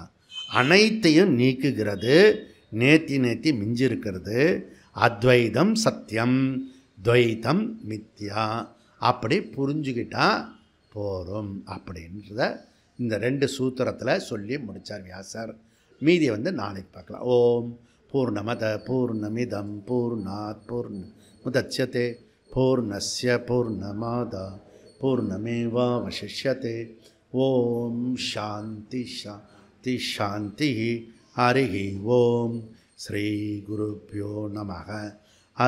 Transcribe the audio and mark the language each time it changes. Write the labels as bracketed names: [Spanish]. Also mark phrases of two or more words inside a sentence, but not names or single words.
[Tamil] அனைத்தையும் நீக்குகிறது, [Sanskrit] नेति नेति [Tamil] மிஞ்சி இருக்கிறது. [Sanskrit] अद्वैतं सत्यं द्वैतं मिथ्या. [Tamil] அப்படி புரிஞ்சுக்கிட்டா போகிறோம் அப்படின்றத இந்த 2 சூத்திரத்தில் சொல்லி முடித்தார் வியாசர். மீதியை நாளைக்கு பார்க்கலாம். [Sanskrit] ओं पूर्णमदः पूर्णमिदं पूर्णात् पूर्णमुदच्यते पूर्णस्य पूर्णमादाय पूर्णमेवावशिष्यते. ओं शान्तिः शान्तिः शान्तिः. हरिः ओं। श्री गुरुभ्यो नमः.